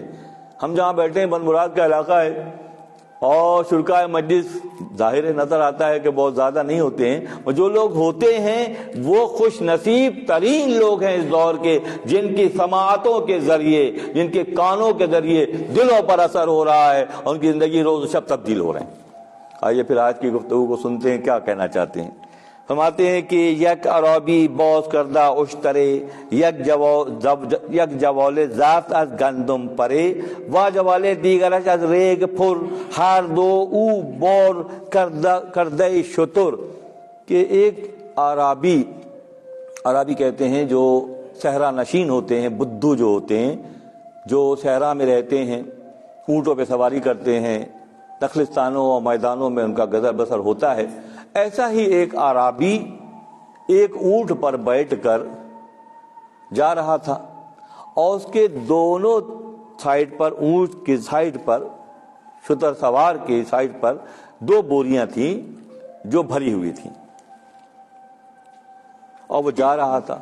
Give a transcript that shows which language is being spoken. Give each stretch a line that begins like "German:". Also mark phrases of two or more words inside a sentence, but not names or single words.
Urdu: ہم جہاں بیٹھے ہیں بند مراد کا علاقہ ہے، اور شرکائے مجلس ظاہر نظر آتا ہے کہ بہت زیادہ نہیں ہوتے ہیں، اور جو لوگ ہوتے ہیں وہ خوش نصیب ترین لوگ ہیں اس دور کے، جن کی سماعتوں کے ذریعے، جن کے کانوں کے ذریعے دلوں پر اثر ہو رہا ہے، اور ان کی زندگی روز و شب تبدیل ہو رہے ہیں۔ آئیے پھر آج کی گفتگو کو سنتے ہیں، کیا کہنا چاہتے ہیں۔
Persian: فرماتے ہیں کہ یک عربی باز کردہ اشترے، یک جوال زفت از گندم پرے، و جوال دیگرش از ریگ پھر، ہر دو او بور کردہ شتر۔
Urdu: کہ ایک عربی کہتے ہیں جو صحرا نشین ہوتے ہیں، بدو جو ہوتے ہیں، جو صحرا میں رہتے ہیں، اونٹوں پہ سواری کرتے ہیں، نخلستانوں اور میدانوں میں ان کا گزر بسر ہوتا ہے، ایسا ہی ایک عربی ایک اونٹ پر بیٹھ کر جا رہا تھا، اور اس کے دونوں سائیڈ پر، اونٹ کی سائیڈ پر، شتر سوار کی سائیڈ پر دو بوریاں تھیں جو بھری ہوئی تھیں، اور وہ جا رہا تھا۔